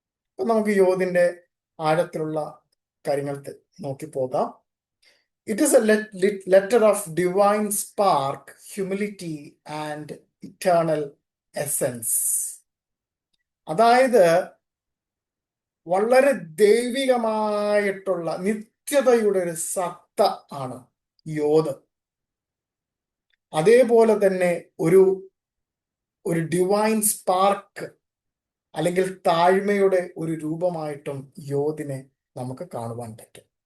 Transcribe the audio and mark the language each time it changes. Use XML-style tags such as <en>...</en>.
<ml>അപ്പൊ നമുക്ക് യോദിന്റെ ആഴത്തിലുള്ള കാര്യങ്ങൾ നോക്കി പോകാം.</ml> <en>It is a letter of divine spark, humility and eternal essence.</en> <ml>അതായത് വളരെ ദൈവികമായിട്ടുള്ള നിത്യതയുടെ ഒരു സത്ത ആണ് യോദ്. അതേപോലെ തന്നെ ഒരു ഡിവൈൻ സ്പാർക്ക് അല്ലെങ്കിൽ താഴ്മയുടെ ഒരു രൂപമായിട്ടും യോദിനെ നമുക്ക് കാണുവാൻ പറ്റും.</ml>